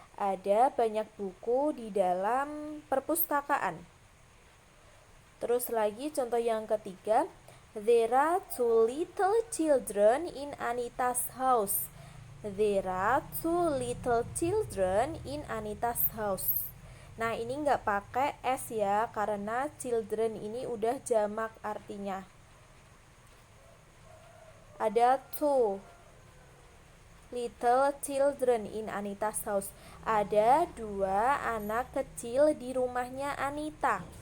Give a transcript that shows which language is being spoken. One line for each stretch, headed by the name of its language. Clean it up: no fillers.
Indonesian: Ada banyak buku di dalam perpustakaan. Terus lagi contoh yang ketiga, there are 2 little children in Anita's house.
English: There are 2 little children in Anita's house.
Indonesian: Nah, ini nggak pakai S ya, karena children ini udah jamak artinya.
English: Ada 2 little children in Anita's house.
Indonesian: Ada 2 anak kecil di rumahnya Anita.